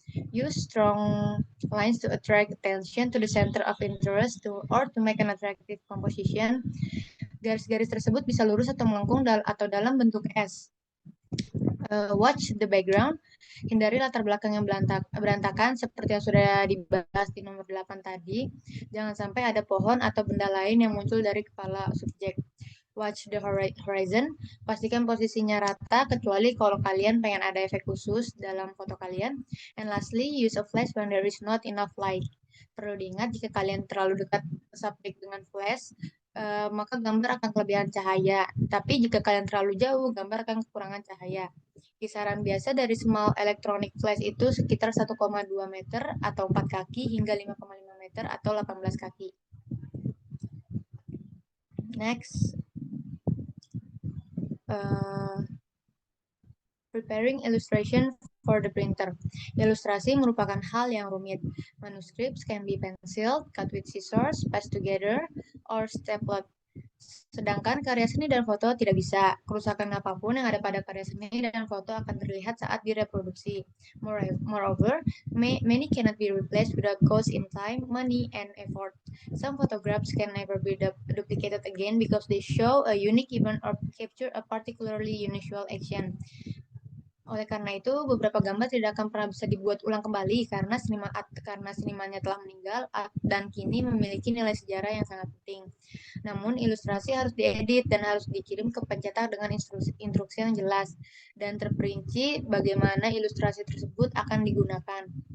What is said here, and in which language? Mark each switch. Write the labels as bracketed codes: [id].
[en] Use strong lines to attract attention to the center of interest or to make an attractive composition. [id] Garis-garis tersebut bisa lurus atau melengkung atau dalam bentuk S. [en] Watch the background. [id] Hindari latar belakang yang berantakan seperti yang sudah dibahas di nomor 8 tadi. Jangan sampai ada pohon atau benda lain yang muncul dari kepala subjek. [en] Watch the horizon. [id] Pastikan posisinya rata kecuali kalau kalian pengen ada efek khusus dalam foto kalian. [en] And lastly, use a flash when there is not enough light. [id] Perlu diingat jika kalian terlalu dekat subjek dengan flash, maka gambar akan kelebihan cahaya. Tapi jika kalian terlalu jauh, gambar akan kekurangan cahaya. Kisaran biasa dari [en] small electronic flash [id] itu sekitar 1,2 meter atau 4 kaki hingga 5,5 meter atau 18 kaki. [en] Next. Preparing illustration for the printer. [id] Ilustrasi merupakan hal yang rumit. [en] Manuscripts can be penciled, cut with scissors, pasted together, or stapled. [id] Sedangkan karya seni dan foto tidak bisa. Kerusakan apapun yang ada pada karya seni dan foto akan terlihat saat direproduksi. [en] Moreover, many cannot be replaced without cost in time, money, and effort. Some photographs can never be duplicated again because they show a unique event or capture a particularly unusual action. [id] Oleh karena itu, beberapa gambar tidak akan pernah bisa dibuat ulang kembali karena senimannya telah meninggal dan kini memiliki nilai sejarah yang sangat penting. Namun, ilustrasi harus diedit dan harus dikirim ke pencetak dengan instruksi yang jelas dan terperinci bagaimana ilustrasi tersebut akan digunakan.